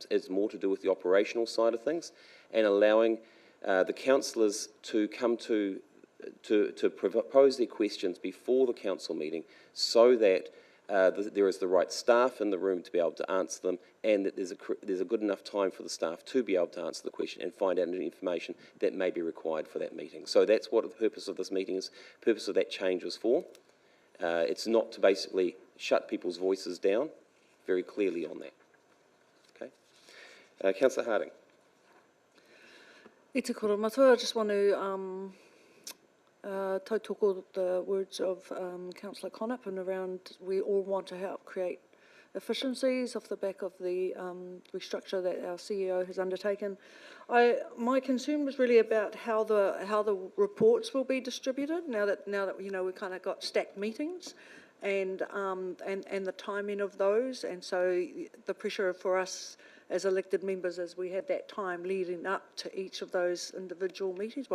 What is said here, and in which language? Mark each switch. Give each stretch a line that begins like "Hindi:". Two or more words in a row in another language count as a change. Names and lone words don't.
English: It's more to do with the operational side of things and allowing the councillors to come to propose their questions before the council meeting, so that there is the right staff in the room to be able to answer them, and that there's a good enough time for the staff to be able to answer the question and find out any information that may be required for that meeting. So that's what the purpose of this meeting is. The purpose of that change was for. It's not to basically shut people's voices down, very clearly on that. Okay. Councillor Harding.
Māori: I te kora matua,
English: I just want to tautoko the words of Councillor Connop, and around we all want to help create efficiencies off the back of the restructure that our CEO has undertaken. My concern was really about how the reports will be distributed now that you know we've kind of got stacked meetings, and the timing of those, and so the pressure for us as elected members as we had that time leading up to each of those individual meetings.